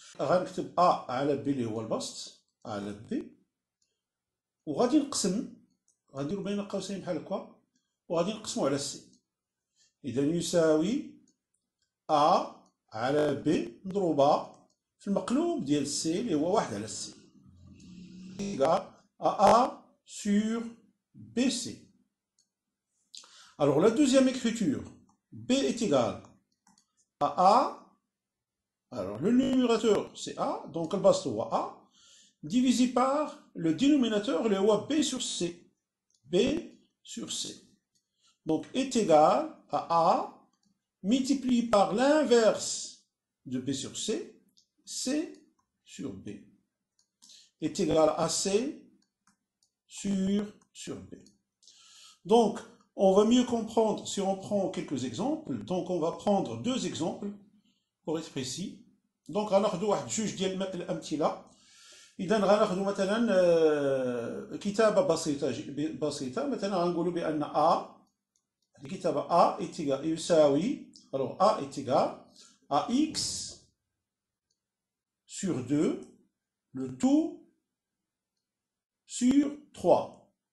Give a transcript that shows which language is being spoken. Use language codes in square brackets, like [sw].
[ar] غنكتب A على B اللي هو البسط A على B، وغادي نقسم، غنديروا بين قوسين بحال هكا، وغادي نقسموا على C. إذا يساوي A على B مضروبة في المقلوب ديال C اللي هو 1 على C [fr] égal à A sur BC. Alors la deuxième écriture, B est égal à A. Alors le numérateur c'est A, donc le bas هو A, divisé par le dénominateur [ar] اللي هو [fr] B sur C. B sur C. Donc est égal à A multiplié par l'inverse de B sur C, C sur B. Est égal à C sur B. Donc, on va mieux comprendre si on prend quelques exemples. Donc, on va prendre deux exemples pour être précis. [ar] Donc, غناخذوا واحد جوج ديال الأمثلة. إذا غناخذوا مثلا كتابة بسيطة. مثلا غنقولوا بأن A، الكتابة A [fr] est égal يساوي، alors A est égal à X sur 2, le tout sur 3.